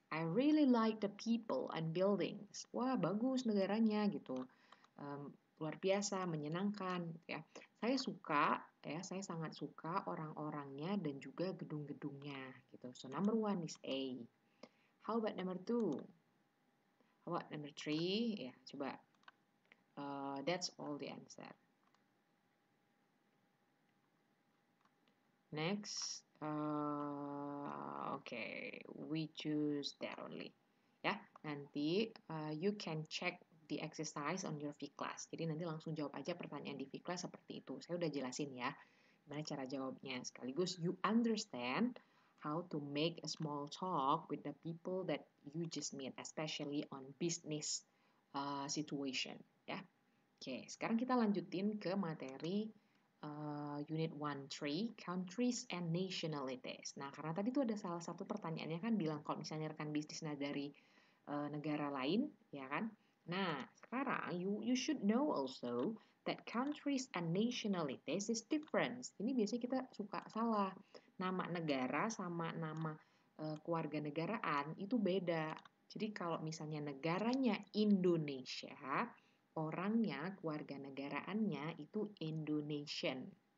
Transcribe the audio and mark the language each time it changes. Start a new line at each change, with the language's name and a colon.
English: I really like the people and buildings.
Indonesian: Wah, bagus negaranya gitu. Luar biasa, menyenangkan ya. Saya sangat suka orang-orangnya dan juga gedung-gedungnya gitu.
English: So number 1 is A. How about number 2? How about number 3?
Indonesian: Ya, coba.
English: That's all the answer. Next, okay, we choose that only.
Indonesian: Ya, nanti
English: you can check the exercise on your V-class.
Indonesian: Jadi nanti langsung jawab aja pertanyaan di V-class seperti itu. Saya udah jelasin ya, gimana cara jawabnya.
English: Sekaligus you understand how to make a small talk with the people that you just meet, especially on business situation.
Indonesian: Ya, oke. Sekarang kita lanjutin ke materi Unit 1.3, Countries and Nationalities. Nah, karena tadi tuh ada salah satu pertanyaannya kan bilang kalau misalnya rekan bisnisnya dari negara lain, ya kan? Nah, sekarang
English: you should know also that countries and nationalities is different.
Indonesian: Ini biasanya kita suka salah. Nama negara sama nama keluarga negaraan itu beda. Jadi kalau misalnya negaranya Indonesia, orangnya, keluarga negaraannya itu Indonesian.